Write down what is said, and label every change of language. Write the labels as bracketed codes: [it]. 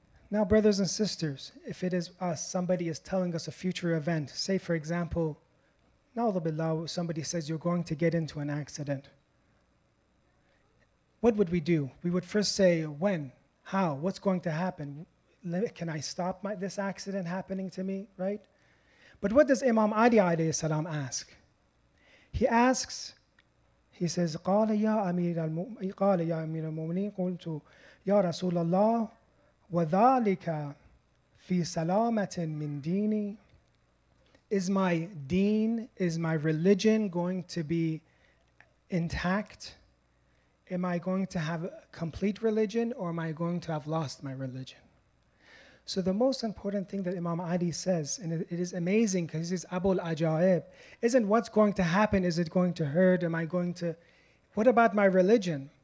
[en] Now, brothers and sisters, if it is us, somebody is telling us a future event, say for example, na'udhu billah, somebody says you're going to get into an accident. What would we do? We would first say, when? How? What's going to happen? Can I stop this accident happening to me, right? But what does Imam Ali alayhi salam ask? He asks, he says, [ar] قال يا أمير المؤمنين قلت يا رسول الله وذلك في سلامة من ديني. [en] Is my deen, is my religion going to be intact? Am I going to have a complete religion, or am I going to have lost my religion? So the most important thing that Imam Ali says, and it is amazing because he says, Abul Ajaib, isn't what's going to happen, is it going to hurt, what about my religion?